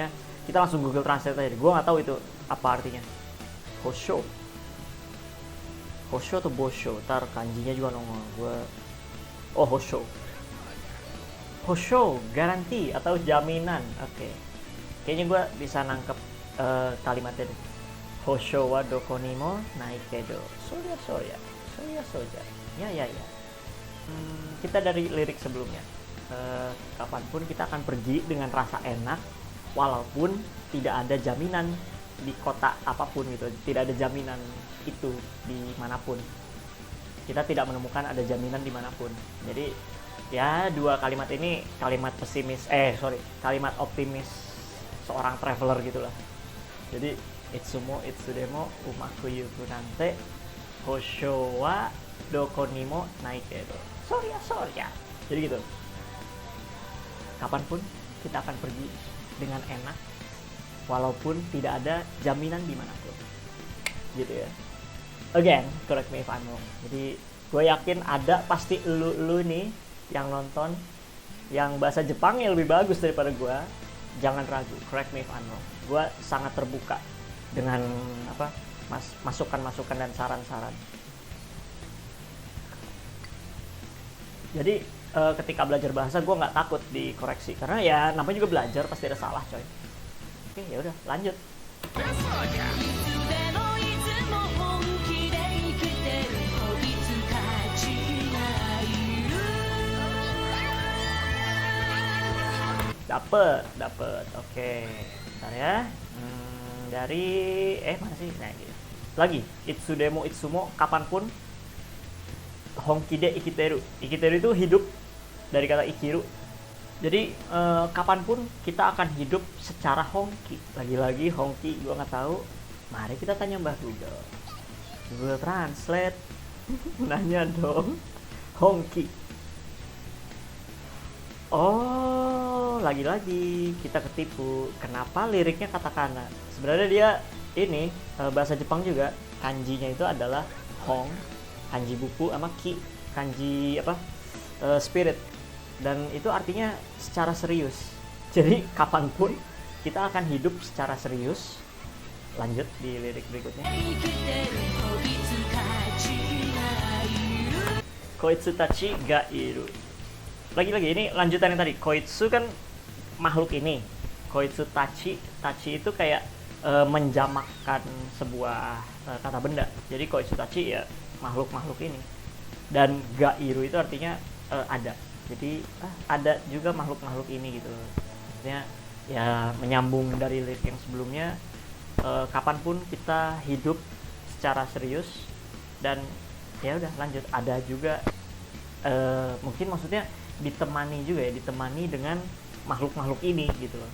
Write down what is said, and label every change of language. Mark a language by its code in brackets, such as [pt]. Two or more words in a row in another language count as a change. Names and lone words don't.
[id] Kita langsung Google Translate aja. Gue nggak tahu itu apa artinya. Hosho atau Bosho? Ntar kanjinya juga nongol. Hosho, garansi atau jaminan. Oke. Kayaknya gue bisa nangkep kalimatnya deh. [ja] 保証はどこにもないけど. Soya. Ya. [id] Kita dari lirik sebelumnya. Kapanpun kita akan pergi dengan rasa enak, walaupun tidak ada jaminan di kota apapun gitu. Tidak ada jaminan itu dimanapun. Kita tidak menemukan ada jaminan dimanapun. Jadi ya dua kalimat ini kalimat kalimat optimis seorang traveler gitulah. [ja] Jadi いつもいつでもうまくいくなんて保証はどこにもないけど. そりゃ. [id] Jadi gitu. Kapanpun kita akan pergi dengan enak walaupun tidak ada jaminan dimanapun. Gitu ya. [en] Again, correct me if I'm wrong. [id] Jadi gue yakin ada pasti lu nih yang nonton yang bahasa Jepang yang lebih bagus daripada gue. Jangan ragu, [en] correct me if I'm wrong. [id] Gue sangat terbuka dengan masukan-masukan dan saran-saran. Jadi ketika belajar bahasa gue nggak takut dikoreksi karena ya namanya juga belajar, pasti ada salah coy. Oke, ya udah lanjut. Dapet. Oke. Bentar ya. Dari mana sih? Nah, gitu. Lagi, [ja] いつでもいつも, kapanpun. 本気で生きてる. [id] Ikiteru itu hidup dari kata ikiru. Jadi kapanpun kita akan hidup secara honki. Lagi-lagi honki gua nggak tahu. Mari kita tanya Mbah Google. Google Translate. Nanya dong. Honki. Oh, lagi-lagi kita ketipu. Kenapa liriknya katakana? Sebenarnya dia ini bahasa Jepang juga. Kanjinya itu adalah hong, kanji buku, sama ki, kanji spirit. Dan itu artinya secara serius. Jadi kapanpun kita akan hidup secara serius, lanjut di lirik berikutnya. [ja] 生きてるこいつたちがいるこいつたちがいる. [id] Lagi-lagi ini lanjutan yang tadi. Koitsu kan makhluk ini. [ja] こいつたち, [id] tachi itu kayak menjamakkan sebuah kata benda. Jadi [ja] こいつたち [id] ya makhluk-makhluk ini. Dan [ja] がいる [id] itu artinya ada. Jadi ada juga makhluk-makhluk ini gitu. Maksudnya ya menyambung dari lirik yang sebelumnya. Kapanpun kita hidup secara serius dan ya udah lanjut, ada juga mungkin maksudnya ditemani juga ya, ditemani dengan makhluk-makhluk ini gitu loh.